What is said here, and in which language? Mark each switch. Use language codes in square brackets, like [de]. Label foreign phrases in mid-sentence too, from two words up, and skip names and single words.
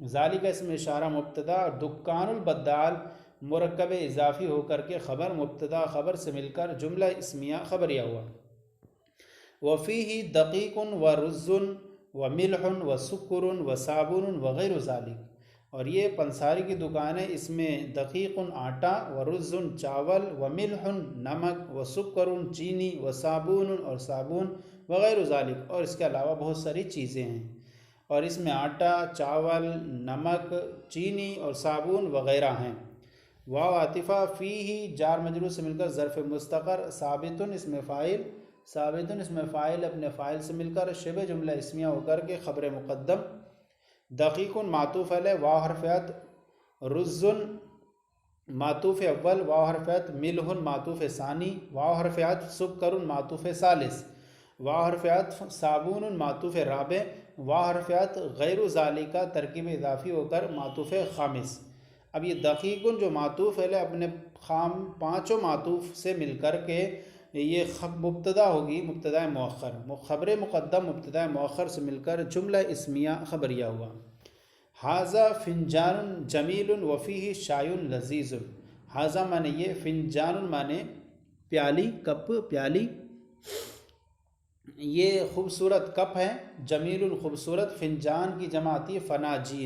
[ur] ذالکہ اس میں اشارہ مبتدا، اور [ar] دکان البدال [ur] مرکب اضافی ہو کر کے خبر، مبتدا خبر سے مل کر جملہ اسمیہ خبریہ ہوا۔ [ar] وفیہ دقیق ورز وملح وسکر وصابون وغیر ذالک، [ur] اور یہ پنساری کی دکان ہے، اس میں دقیق آٹا، ورز چاول، وملح نمک، وسکر چینی، وصابون اور صابن، [ar] وغیر ذالک [ur] اور اس کے علاوہ بہت ساری چیزیں ہیں، اور اس میں آٹا، چاول، نمک، چینی اور صابن وغیرہ ہیں۔ واو عاطفہ، فیہ جار مجرور سے مل کر ظرف مستقر، ثابت اسم فاعل، ثابت اسم فاعل اپنے فاعل سے مل کر شبہ جملہ اسمیہ ہو کر کے خبر مقدم، دقیق معطوف علیہ، واو حرف عطف، رز معطوف اول، واو حرف عطف، ملح معطوف ثانی، واو حرف عطف، سکر معطوف ثالث، واو حرف عطف، صابون معطوف رابع، واو حرف عطف، [ar] غیر ذالکہ [ur] ترکیب اضافی ہو کر معطوف خامس۔ اب یہ دقیق جو معطوف ہے اپنے پانچوں معطوف سے مل کر کے یہ مبتدا ہوگی، مبتدا مؤخر، خبر مقدم مبتدا مؤخر سے مل کر جملہ اسمیہ خبریہ ہوا۔ [ar] ھذا فنجان جمیل وفیہ شای لذیذ، [ur] ھذا مانے یہ، فنجان مانے پیالی، کپ، پیالی، یہ خوبصورت کپ ہے، جمیل خوبصورت، فنجان کی جمع آتی ہے فناجین۔